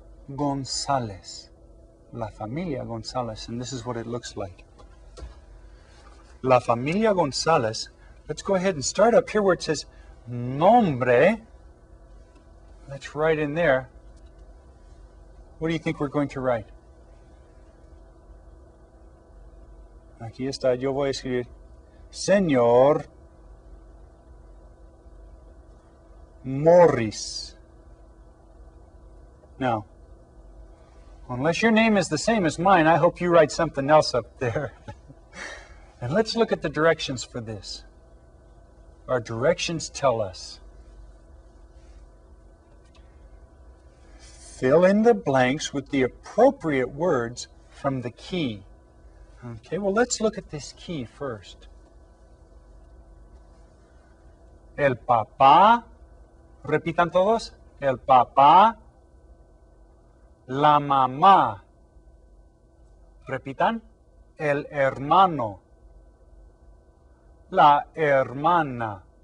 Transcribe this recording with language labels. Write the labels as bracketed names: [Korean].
[English] González. [Spanish] La familia González, [English] and this is what it looks like. [Spanish] La familia González. [English] Let's go ahead and start up here where it says nombre. Let's write in there. What do you think we're going to write? [Spanish] Aquí está, yo voy a escribir Señor Morris. [English] Now, unless your name is the same as mine, I hope you write something else up there. And let's look at the directions for this. Our directions tell us, fill in the blanks with the appropriate words from the key. Okay, well, let's look at this key first. [Spanish] El papá, repitan todos, el papá, la mamá, repitan, el hermano, la hermana.